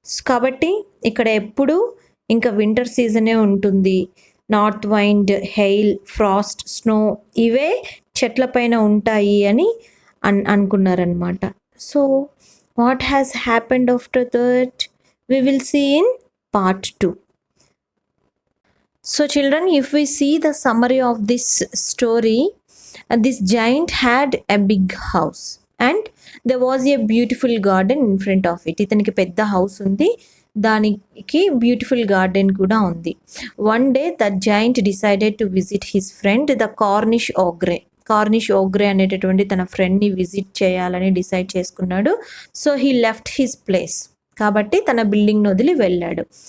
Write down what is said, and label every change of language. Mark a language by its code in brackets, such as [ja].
[te] కాబట్టి ఇక్కడ ఎప్పుడు ఇంకా వింటర్ సీజనే ఉంటుంది. North wind, hail, Frost, snow ఇవే చెట్ల పైన ఉంటాయి అని అనుకున్నారనమాట. [en] So what has happened after that we will see in part 2. So children, if we see the summary of this story, this giant had a big house and there was a beautiful garden in front of it. [te] ఇతనికి పెద్ద house ఉంది, దానికి beautiful garden కూడా ఉంది. [en] One day the giant decided to visit his friend the Cornish ogre. [te] Corniche ఓగ్రే అనేటటువంటి తన ఫ్రెండ్ని visit చేయాలని డిసైడ్ చేసుకున్నాడు. [en] So he left his place. [te] కాబట్టి తన బిల్డింగ్ను వదిలి వెళ్ళాడు.